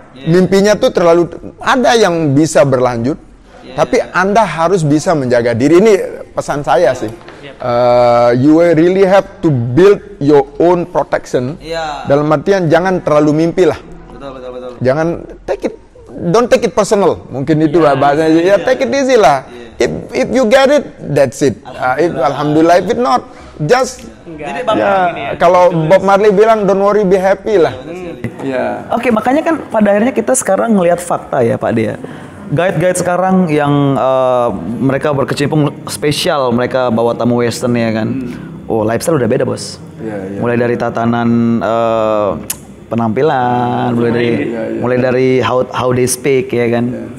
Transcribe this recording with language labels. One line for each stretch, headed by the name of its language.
Indonesian: Mimpinya tuh terlalu, ada yang bisa berlanjut, tapi Anda harus bisa menjaga diri. Ini pesan saya sih.
English: You really have to build your own protection.
Indonesian: Dalam artian jangan terlalu mimpi lah. Betul. Jangan
English: don't take it personal.
Indonesian: Mungkin itu bahasanya.
English: Ya take it easy lah. If you get it, that's it. Alhamdulillah. If it not, just
Indonesian: Jadi Ya, kalau Bob Marley bilang
English: don't worry be happy
Indonesian: lah. Ya. Oke, makanya kan pada akhirnya kita sekarang ngelihat fakta ya Pak Dea. Guide-guide sekarang yang mereka berkecimpung spesial, mereka bawa tamu western ya kan. Oh, lifestyle udah beda bos. Mulai dari tatanan penampilan, mulai dari
English: how they speak
Indonesian: ya kan.